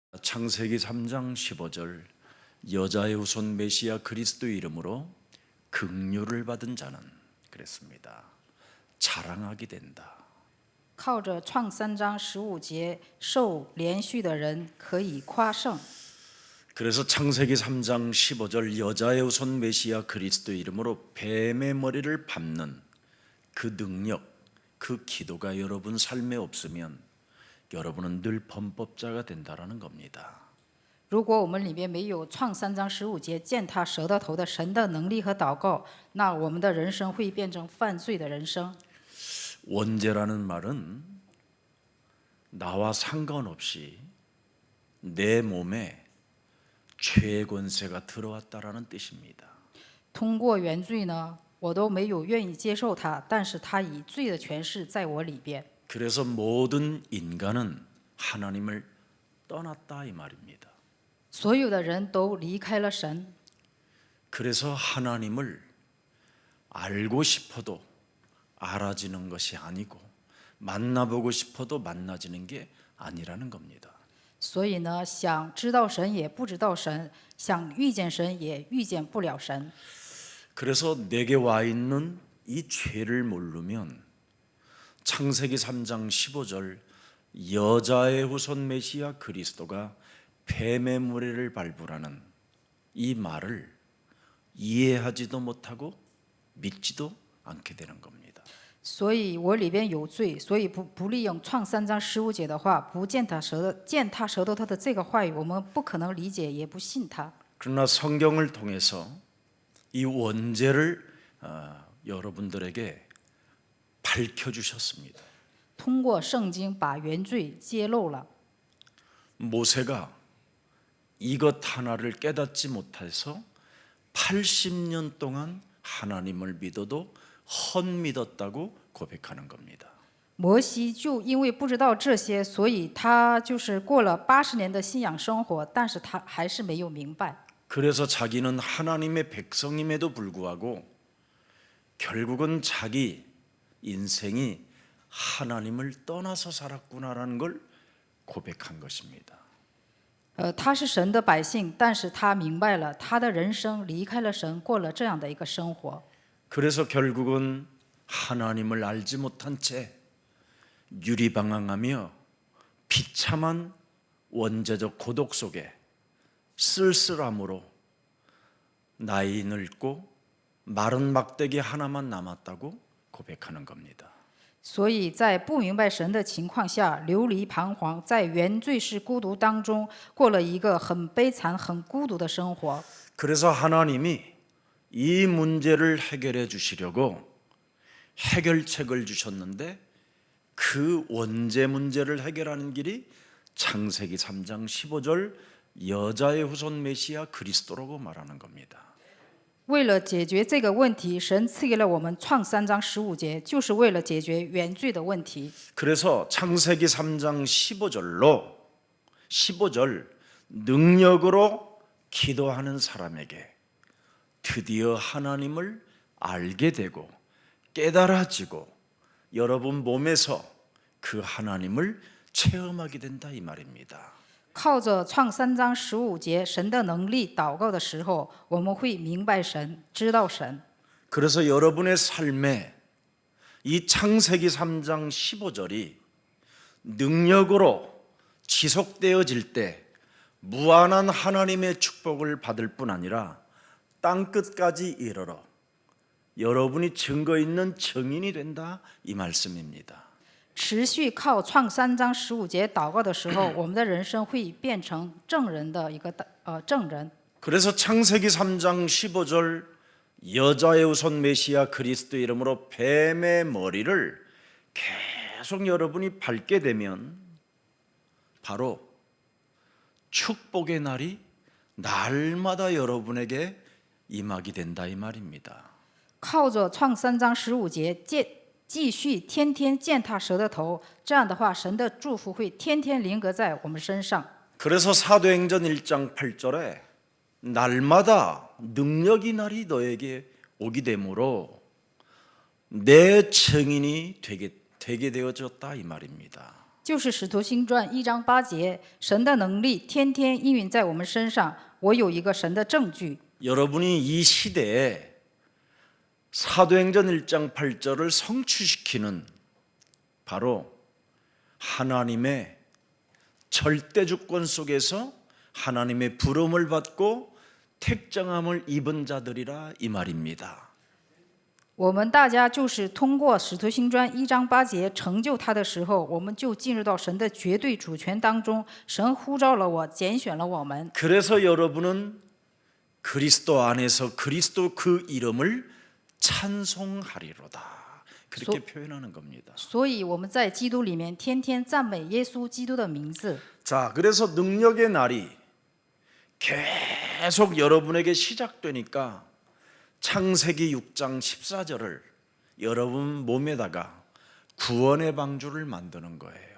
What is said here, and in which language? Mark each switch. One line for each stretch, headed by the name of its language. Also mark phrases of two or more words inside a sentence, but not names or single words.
Korean: 창세기 3장 15절 여자의 후손 메시아 그리스도의 이름으로 긍휼을 받은 자는 그랬습니다. 자랑하게 된다.
Chinese: 靠着创3章15节受连续的人可以夸胜。
Korean: 그래서 창세기 3장 15절 여자의 후손 메시아 그리스도의 이름으로 뱀의 머리를 밟는 그 능력, 그 기도가 여러분 삶에 없으면 여러분은 늘 범법자가 된다라는 겁니다.
Chinese: 如果我们里面没有创3章15节践踏蛇的头的神的能力和祷告，那我们的人生会变成犯罪的人生。
Korean: 원죄라는 말은 나와 상관없이 내 몸에 죄의 권세가 들어왔다라는 뜻입니다.
Chinese: 通过原罪呢，我都没有愿意接受它，但是它以罪的权势在我里边。
Korean: 그래서 모든 인간은 하나님을 떠났다 이 말입니다.
Chinese: 所有的人都离开了神，
Korean: 그래서 하나님을 알고 싶어도 알아지는 것이 아니고 만나보고 싶어도 만나지는 게 아니라는 겁니다.
Chinese: 所以呢，想知道神也不知道神，想遇见神也遇见不了神。
Korean: 그래서 내게 와 있는 이 죄를 모르면 창세기 3장 15절 여자의 후손 메시아 그리스도가 뱀의 머리를 밟으라는 이 말을 이해하지도 못하고 믿지도 않게 되는 겁니다.
Chinese: 所以我里边有罪，所以不利用创3章15节的话，不践踏舌头他的这个话语，我们不可能理解，也不信他。
Korean: 그러나 성경을 통해서 이 원죄를 여러분들에게 밝혀주셨습니다.
Chinese: 通过圣经把原罪揭露了。
Korean: 모세가 이것 하나를 깨닫지 못해서 80년 동안 하나님을 믿어도 헛믿었다고 고백하는 겁니다.
Chinese: 摩西就因为不知道这些，所以他就是过了80年的信仰生活，但是他还是没有明白。
Korean: 그래서 자기는 하나님의 백성임에도 불구하고 결국은 자기 인생이 하나님을 떠나서 살았구나라는 걸 고백한 것입니다.
Chinese: 他是神的百姓，但是他明白了他的人生离开了神，过了这样的一个生活。
Korean: 그래서 결국은 하나님을 알지 못한 채 유리방황하며 비참한 원죄적 고독 속에 쓸쓸함으로 나이 늙고 마른 막대기 하나만 남았다고 고백하는 겁니다.
Chinese: 所以在不明白神的情况下，流离彷徨，在原罪式孤独当中，过了一个很悲惨、很孤独的生活。
Korean: 그래서 하나님이 이 문제를 해결해 주시려고 해결책을 주셨는데 그 원죄 문제를 해결하는 길이 창세기 3장 15절 여자의 후손 메시아 그리스도라고 말하는 겁니다.
Chinese: 为了解决这个问题，神赐给了我们创3章15节，就是为了解决原罪的问题。
Korean: 그래서 창세기 3장 15절 능력으로 기도하는 사람에게 드디어 하나님을 알게 되고 깨달아지고 여러분 몸에서 그 하나님을 체험하게 된다 이 말입니다.
Chinese: 靠着创3章15节神的能力祷告的时候，我们会明白神，知道神。
Korean: 그래서 여러분의 삶에 이 창세기 3장 15절이 능력으로 지속되어질 때 무한한 하나님의 축복을 받을 뿐 아니라 땅끝까지 이르러 여러분이 증거 있는 증인이 된다 이 말씀입니다.
Chinese: 持续靠创3章15节祷告的时候，我们的人生会变成证人的一个证人。
Korean: 그래서 창세기 3장 15절 여자의 후손 메시아 그리스도 이름으로 뱀의 머리를 계속 여러분이 밟게 되면 바로 축복의 날이 날마다 여러분에게 임하게 된다 이 말입니다.
Chinese: 靠着创3章15节继续天天践踏蛇的头，这样的话，神的祝福会天天临格在我们身上。
Korean: 그래서 사도행전 1장 8절에 날마다 능력이 날이 너에게 오게 되므로 내 증인이 되게 되어졌다 이 말입니다.
Chinese: 就是《使徒行传》1章8节，神的能力天天应运在我们身上。我有一个神的证据。
Korean: 여러분이 이 시대에 사도행전 1장 8절을 성취시키는 바로 하나님의 절대 주권 속에서 하나님의 부름을 받고 택정함을 입은 자들이라 이 말입니다.
Chinese: 我们大家就是通过《使徒行传》1章8节成就他的时候，我们就进入到神的绝对主权当中。神呼召了我，拣选了我们。
Korean: 그래서 여러분은 그리스도 안에서 그리스도 그 이름을 찬송하리로다. 그렇게 표현하는 겁니다.
Chinese: 所以我们在基督里面天天赞美耶稣基督的名字。
Korean: 자, 그래서 능력의 날이 계속 여러분에게 시작되니까 창세기 6장 14절을 여러분 몸에다가 구원의 방주를 만드는 거예요.